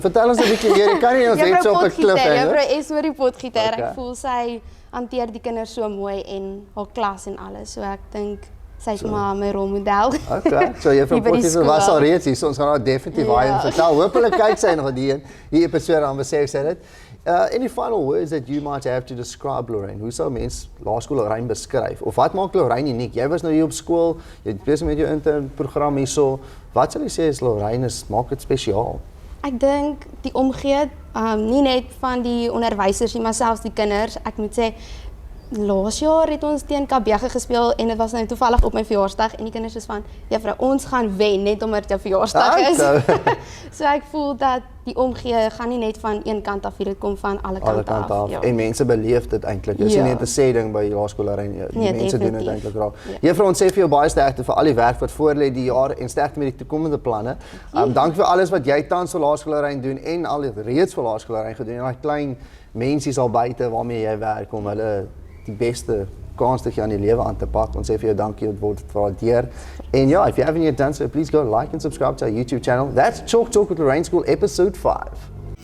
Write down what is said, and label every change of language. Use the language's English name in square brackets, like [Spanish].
[Afrikaans] Vertel ons 'n bietjie meer. Jy kan nie ons net so op 'n klif hang. Juffrou S oor die potgieter. Okay. Ek voel sy hanteer die kinders so mooi en haar klas en alles. So ek dink sy is maar my rolmodel. Okay, so juffrou Hier by die Potgieter was skool. al reeds hier, so ons gaan haar definitief baie Ja. vertel. Hoopelik kyk sy nog die episode aan besef sy dit. [English] Any final words that you might have to describe Lorraine? [Afrikaans] Hoe sou mens laerskool Lorraine beskryf? Of wat maak Lorraine uniek? Jy was nou hier op skool, jy het besig met jou intern program hierso. Wat sal jy sê is Lorraine maak dit spesiaal? Ek dink die omgee, nie net van die onderwysers nie, maar selfs die kinders. Ek moet sê, laas jaar het ons teen Kabege gespeel en dit was nou toevallig op my verjaarsdag en die kinders is van, juffrou, ons gaan wen net omdat dit jou verjaarsdag is. So ek voel dat die omgee gaan nie net van een kant af, dit kom van alle kante af. Ja. En mense beleef dit eintlik. Dis nie net 'n sê ding by laerskool Lorraine. Die mense doen dit eintlik raak. Juffrou, ons sê vir jou baie sterkte vir al die werk wat voor lê die jaar en sterkte met die toekomende planne. Dank vir alles wat jy tans vir laerskool Lorraine doen en al reeds vir laerskool Lorraine gedoen en daai klein mensies al buite waarmee jy werk om hulle die beste kans te gee aan die lewe aan te pak. Ons sê vir jou dankie, dit word waardeer. En ja, [English] if you haven't yet done so, please go like and subscribe to our YouTube channel. That's Chalk Talk with Lorraine School, episode 5.